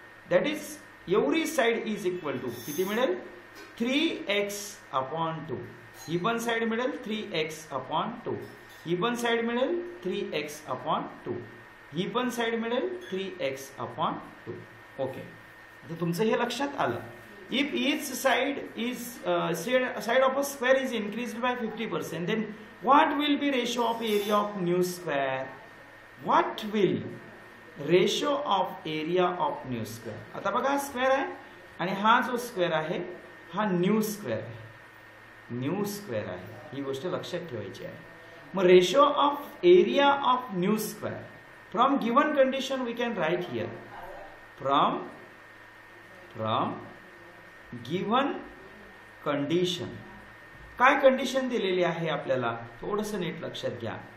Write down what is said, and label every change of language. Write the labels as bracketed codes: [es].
[en] that is every side is equal to [mr] किती मिळेल [en] 3x upon 2. [mr] ही पण साइड मिळेल 3x अपॉन 2. ही पण साइड मिळेल 3x अपॉन 2. ही पण साइड मिळेल 3x अपॉन 2. ओके, आता तुमचं हे लक्षात आलं. [en] If each side is side of a square is increased by 50%, then what will be ratio of area of new square? What will ratio of area of new square? [mr] आता बघा, square आहे आणि हा जो स्क्वेअर आहे हा new square आहे, new square आहे. ही गोष्ट लक्षात ठेवायची आहे. मग [en] Ratio of area of new square from given condition we can write here. From given condition, [mr] काय कंडिशन दिलेली आहे आपल्याला थोडंसं नीट लक्षात घ्या.